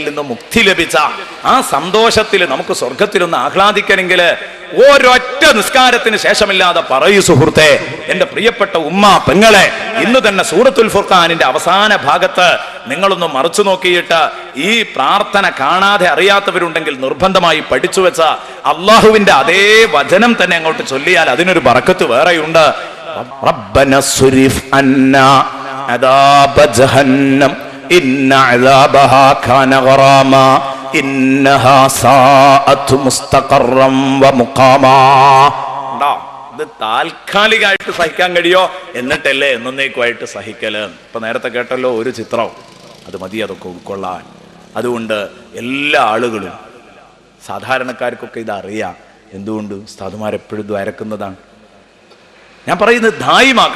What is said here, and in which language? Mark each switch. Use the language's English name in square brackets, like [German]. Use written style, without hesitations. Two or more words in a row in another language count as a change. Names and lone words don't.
[Malayalam] നിന്ന് മുക്തി ലഭിച്ച ആ സന്തോഷത്തിൽ നമുക്ക് സ്വർഗത്തിലൊന്ന് ആഹ്ലാദിക്കണമെങ്കിൽ ഒരൊറ്റ നിസ്കാരത്തിന് ശേഷമില്ലാതെ പറയൂ സുഹൃത്തെ, എന്റെ പ്രിയപ്പെട്ട ഉമ്മ പെങ്ങളെ, ഇന്ന് തന്നെ സൂറത്തുൽ ഫുർഖാനിന്റെ അവസാന ഭാഗത്ത് നിങ്ങളൊന്ന് മറിച്ചു നോക്കിയിട്ട് ഈ പ്രാർത്ഥന കാണാതെ അറിയാത്തവരുണ്ടെങ്കിൽ നിർബന്ധമായി പഠിച്ചു വെച്ച അള്ളാഹുവിന്റെ അതേ വചനം തന്നെ അങ്ങോട്ട് ചൊല്ലിയാൽ അതിനൊരു ബറക്കത്ത് വേറെയുണ്ട്. [Arabic] ربنا اصرف عنا عذاب جهنم إن عذابها كان غراما إنها ساءت مستقرا ومقاما. [Malayalam] കണ്ടോ, ഇത് താൽക്കാലികമായിട്ട് സഹിക്കാൻ കഴിയോ, എന്നിട്ടല്ലേ എന്നേക്കുമായിട്ട് സഹിക്കല്. ഇപ്പൊ നേരത്തെ കേട്ടല്ലോ ഒരു ചിത്രം, അത് മതി അതൊക്കെ ഉൾക്കൊള്ളാൻ. അതുകൊണ്ട് എല്ലാ ആളുകളും, സാധാരണക്കാർക്കൊക്കെ ഇതറിയാം. എന്തുകൊണ്ട്? ഉസ്താദുമാരെപ്പോഴും ദ്വാരക്കുന്നതാണ്. ഞാൻ പറയുന്നത് ദായിമാക്കണം.